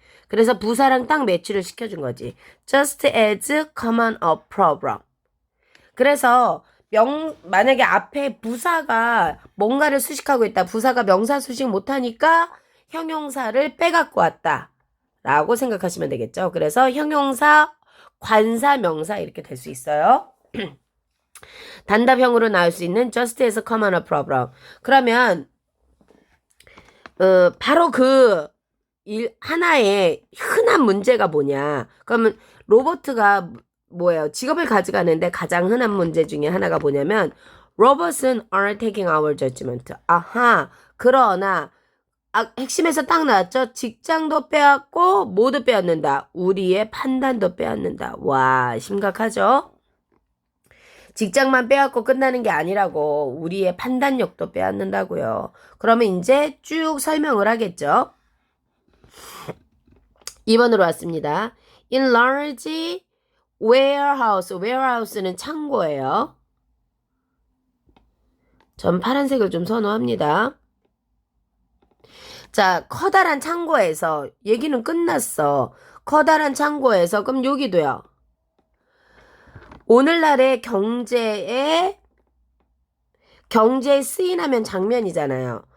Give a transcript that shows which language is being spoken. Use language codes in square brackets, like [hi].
[ko] 그래서 부사랑 딱 매치를 시켜준 거지. [en] Just as common a problem. [ko] 그래서 만약에 앞에 부사가 뭔가를 수식하고 있다. 부사가 명사 수식 못하니까 형용사를 빼갖고 왔다. 라고 생각하시면 되겠죠. 그래서 형용사, 관사, 명사 이렇게 될 수 있어요. 단답형으로 나올 수 있는 [en] just as common a problem. [ko] 그러면 바로 그 하나의 흔한 문제가 뭐냐. 그러면 로버트가 뭐예요? 직업을 가져가는데 가장 흔한 문제 중에 하나가 뭐냐면 [en] Robots are taking our judgment. [ko] 아하. 그러나 핵심에서 딱 나왔죠? 직장도 빼앗고 모두 빼앗는다. 우리의 판단도 빼앗는다. 와, 심각하죠? 직장만 빼앗고 끝나는 게 아니라고 우리의 판단력도 빼앗는다고요. 그러면 이제 쭉 설명을 하겠죠? 2번으로 왔습니다. [en] In large warehouse는 [ko] 창고예요. 전 파란색을 좀 선호합니다. 자, 커다란 창고에서 얘기는 끝났어. 커다란 창고에서 그럼 여기도요. 오늘날의 경제에 쓰인하면 장면이잖아요.